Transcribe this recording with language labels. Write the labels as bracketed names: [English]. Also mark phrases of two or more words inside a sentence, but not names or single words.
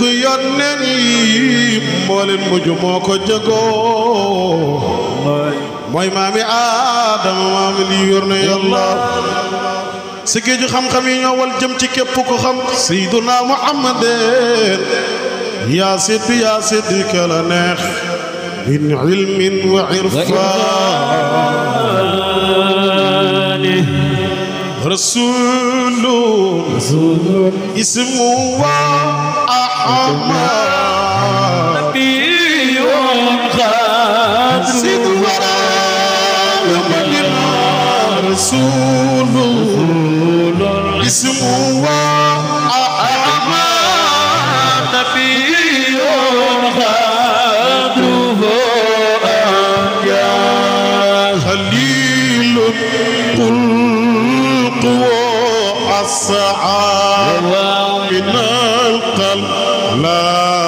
[Wolof] yónneen yi moo leen mujj moo ko jagoo mooy maami Aadama maami li yor na yàlla si géeju xam-xam yi ñoo wal jëm ci képp ko xam Seydina Muhammadin yaa siddi kala neex [Arabic] من علم و irfaan رسول اسمه أحمد نبي خالد سيد الورى رسول اسمه أحمد نبي خالد خليل السعاد من القلب لا